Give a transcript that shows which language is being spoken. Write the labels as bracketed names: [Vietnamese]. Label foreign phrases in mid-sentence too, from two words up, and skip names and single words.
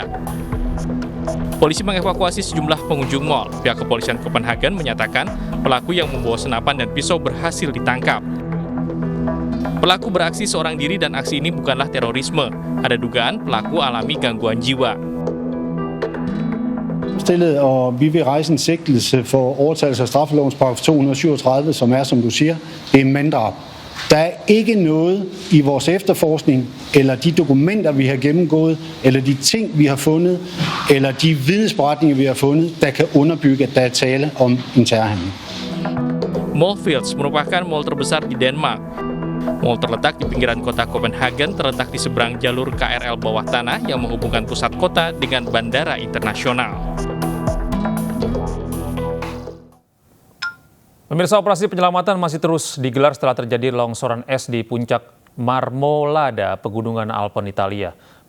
[Indonesian] Polisi mengevakuasi sejumlah pengunjung mal. Pihak kepolisian Copenhagen menyatakan pelaku yang membawa senapan dan pisau berhasil ditangkap. Pelaku beraksi seorang diri dan aksi ini bukanlah terorisme. Ada dugaan pelaku alami gangguan jiwa. [Danish] Og vi vil rejse en sigtelse for overtrædelse af straffelovens paragraf 237, som du siger, det er manddrab. Der er ikke noget i vores efterforskning, eller de dokumenter, vi har gennemgået, eller de ting, vi har fundet, eller de vidnesberetninger, vi har fundet, der kan underbygge, at der er tale om en terrorhandling. [Indonesian] Målfields merupakan mal terbesar di Denmark. Mal terletak di pinggiran kota Copenhagen, terletak di seberang jalur KRL bawah tanah yang menghubungkan pusat kota dengan bandara internasional. Pemirsa, operasi penyelamatan masih terus digelar setelah terjadi longsoran es di puncak Marmolada, Pegunungan Alpen, Italia.